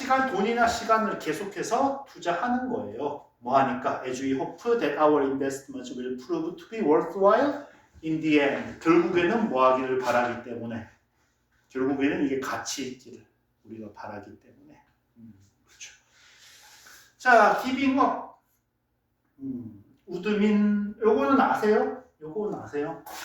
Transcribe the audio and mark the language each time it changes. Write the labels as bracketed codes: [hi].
[ko] 돈이나 시간을 계속해서 투자하는 거예요. 뭐 하니까? [en] As we hope that our investments will prove to be worthwhile in the end. [ko] 결국에는 뭐 하기를 바라기 때문에. 결국에는 이게 가치 있기를 우리가 바라기 때문에. 그렇죠. 자, giving up. 우드민, 요거는 아세요? 요거는 아세요?